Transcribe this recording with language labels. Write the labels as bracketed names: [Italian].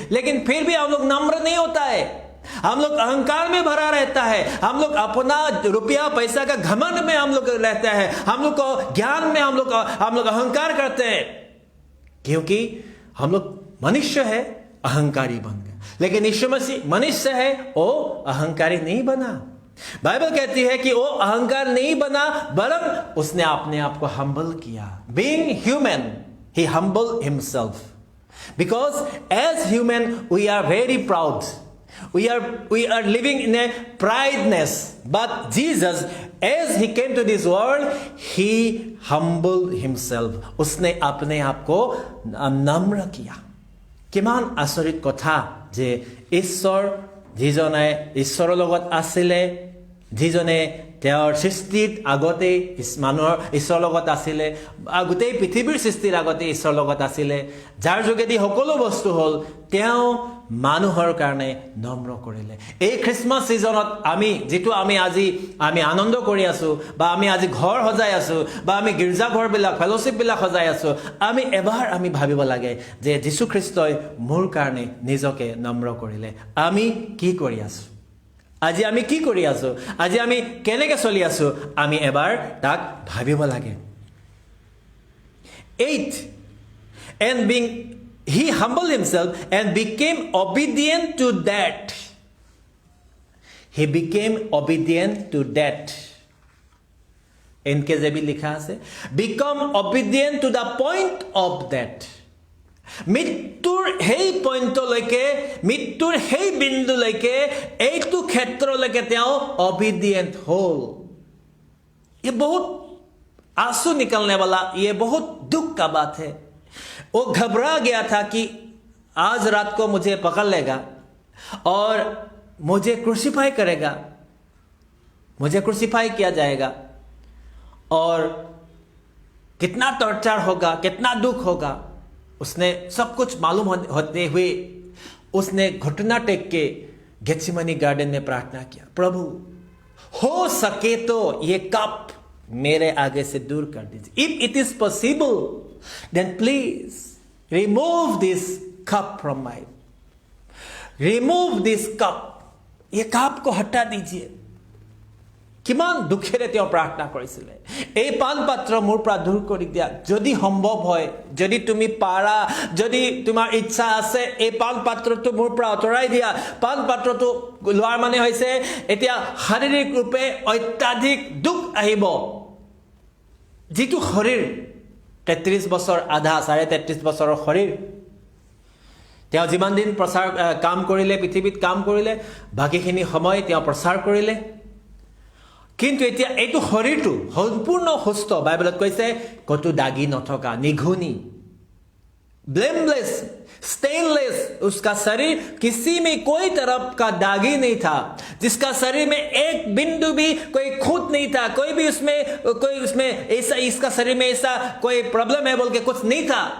[Hindi] लेकिन फिर भी हम लोग नम्र नहीं होता है, हम लोग अहंकार में भरा रहता है, हम लोग अपना रुपया पैसा का घमंड में हम लोग रहते हैं, हम लोग को ज्ञान में हम लोग अहंकार करते हैं, क्योंकि हम लोग मनुष्य है, अहंकारी बन गए। लेकिन यीशु मसीह मनुष्य है, वो अहंकारी नहीं बना। बाइबल कहती है कि वो अहंकार नहीं बना, वरन उसने अपने आप को हम्बल किया। [English] Being human, he humble himself, because as human we are very proud, we are living in a prideness, but Jesus, as he came to this world, he humbled himself. [Hindi] उसने अपने आप को नम्र किया। [Assamese] किमान आश्चर्यित কথা যে ঈশ্বৰ যিজনে ঈশ্বৰৰ লগত আছিলে, যিজনে তেওঁৰ সৃষ্টিত আগতে মানুহৰ ঈশ্বৰৰ লগত আছিলে, গোটেই পৃথিৱীৰ সৃষ্টিৰ আগতে ঈশ্বৰৰ লগত আছিলে, যাৰ যোগেদি সকলো বস্তু হ'ল, তেওঁ মানুহৰ কাৰণে নম্ৰ কৰিলে। এই খ্ৰীষ্টমাছ ছিজনত যিটো আমি আনন্দ কৰি আছো, বা আমি আজি ঘৰ সজাই আছো, বা আমি গীৰ্জাঘৰবিলাক ফেলোশ্বিপবিলাক সজাই আছো, এবাৰ আমি ভাবিব লাগে যে যীশু খ্ৰীষ্টই মোৰ কাৰণে নিজকে নম্ৰ কৰিলে। আমি কি কৰি আছো? আজি আমি কি কৰি আছো? আজি আমি কেনেকৈ চলি আছো? আমি এবাৰ তাক ভাবিব লাগে। [English] 8 and being he humbled himself and became obedient to that. He became obedient to that. NKJV [Assamese] লিখা আছে, [English] become obedient to the point of that. [Assamese] মৃত্যুৰ সেই পইণ্টলৈকে, মৃত্যুৰ সেই বিন্দুলৈকে, এইটো ক্ষেত্ৰলৈকে তেওঁ অবিডিয়েণ্ট হ'ল। [Hindi] ये बहुत आंसू निकलने वाला, ये बहुत दुख का बात है। वो घबरा गया था कि आज रात को मुझे पकड़ लेगा और मुझे क्रूसिफाई करेगा, मुझे क्रूसिफाई किया जाएगा, और कितना टॉर्चर होगा, कितना दुख होगा। उसने सब कुछ मालूम होते हुए उसने घुटना टेक के गेत्सेमनी गार्डन में प्रार्थना किया, प्रभु हो सके तो ये कप मेरे आगे से दूर कर दीजिए। [English] if it is possible then please remove this cup from my, remove this cup, [Hindi] ये कप को हटा दीजिए। [Assamese] কিমান দুখেৰে তেওঁ প্ৰাৰ্থনা কৰিছিলে, এই পান পাত্ৰ মোৰ পৰা দূৰ কৰি দিয়া, যদি সম্ভৱ হয়, যদি তুমি পাৰা, যদি তোমাৰ ইচ্ছা আছে, এই পান পাত্ৰটো মোৰ পৰা আঁতৰাই দিয়া। পান পাত্ৰটো লোৱাৰ মানে হৈছে এতিয়া শাৰীৰিক ৰূপে অত্যাধিক দুখ আহিব, যিটো শৰীৰ 33 বছৰ আধা 33.5 বছৰৰ শৰীৰ, তেওঁ যিমান দিন কাম কৰিলে, পৃথিৱীত কাম কৰিলে, বাকীখিনি সময় তেওঁ প্ৰচাৰ কৰিলে। কিন্তু এতিয়া এইটো শৰীৰটো সম্পূৰ্ণ সুস্থ। বাইবেলত কৈছে কতো দাগি নথকা, নিঘুনি, [Hindi] ब्लेमलेस, स्टेनलेस, उसका शरीर किसी में कोई तरफ का दागी नहीं था, जिसका शरीर में एक बिंदु भी कोई खूंट नहीं था, कोई उसमें ऐसा, इसका शरीर में ऐसा कोई प्रॉब्लम है बोल के कुछ नहीं था।